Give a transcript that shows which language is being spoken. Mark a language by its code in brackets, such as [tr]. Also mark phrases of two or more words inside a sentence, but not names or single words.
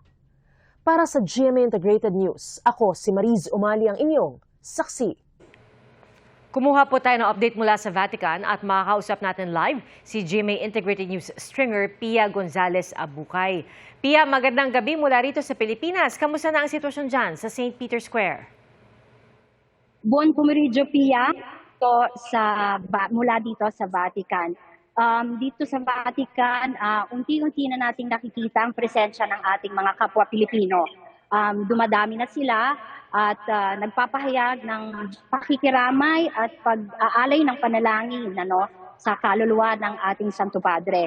[tl] Para sa GMA Integrated News, ako si Mariz Umali ang inyong saksi. Kumuha po tayo ng update mula sa Vatican at makakausap natin live si GMA Integrated News stringer Pia Gonzalez Abukay. Pia, magandang gabi mula rito sa Pilipinas. Kamusta na ang sitwasyon dyan sa St. Peter's Square? [it] Buon pomeriggio, [tl] Pia, mula dito sa Vatican. Dito sa Vatican, unti-unti na nating nakikita ang presensya ng ating mga kapwa Pilipino. Dumadami na sila at nagpapahayag ng pakikiramay at pag-aalay ng panalangin sa kaluluwa ng ating Santo Padre.